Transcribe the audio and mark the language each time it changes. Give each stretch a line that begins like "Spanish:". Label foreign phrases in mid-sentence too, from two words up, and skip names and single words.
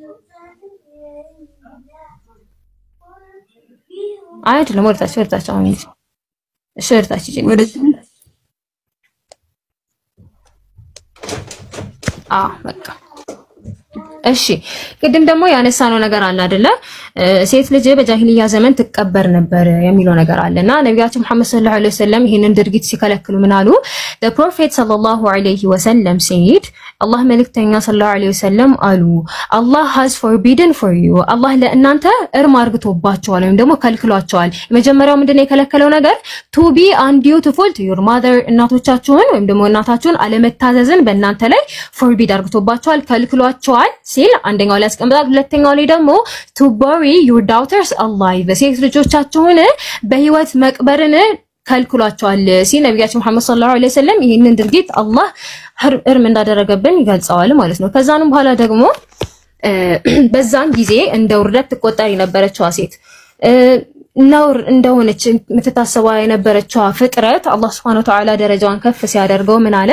Amharic: አይደለም ወርታች አሁን ሸርታች በቃ እሺ። ቅድም ደግሞ ያነሳነው ነገር አለ አይደለ? ሴት ልጅ በጃሂልያ ዘመን ትቀበር ነበር የሚለው ነገር አለና ነብያችን መሐመድ
Arabic: صلى الله عليه وسلم
Amharic: ይሄንን ድርጊት ሲከለክሉ ምን አሉ?
English: the prophet
Arabic: صلى الله عليه وسلم
Amharic: said አላህ መልእክተኛ
Arabic: صلى الله عليه وسلم
Amharic: አሉ
English: Allah has forbidden for you
Amharic: አላህ ለእናንተ እርም አርግቶባቸዋል ወይም ደግሞ ከልክሏቸዋል። የመጀመሪያው ምንድነው የከለከለው ነገር?
English: to be undutiful to your mother
Amharic: እናቶቻችሁን ወይም ደግሞ እናታችሁን አለመታዘዝን በእናንተ ላይ forbid አርግቶባቸዋል ከልክሏቸዋል ሲል አንደኛው ላይ ያስቀምጣል። ሁለተኛው ላይ ደግሞ
English: to bury your daughters alive
Amharic: ሴት ልጆቻችሁን በህይወት መቅበርን ከልክሏቸዋል ሲል ነብያችን መሐመድ
Arabic: صلى الله عليه وسلم
Amharic: ይሄንን ድርጊት አላህ እርም እንዳደረገብን ይገልጻዋል ማለት ነው። ከዛንም በኋላ ደግሞ በዛን ጊዜ እንደ ውርደት ትቆጠር የነበረችው ሴት ነውር እንደሆነች የምትታሰበው የነበረችው ፍጥረት አላህ
Arabic: سبحانه وتعالى
Amharic: ደረጃዋን ከፍ ሲያደርገው ምን አለ?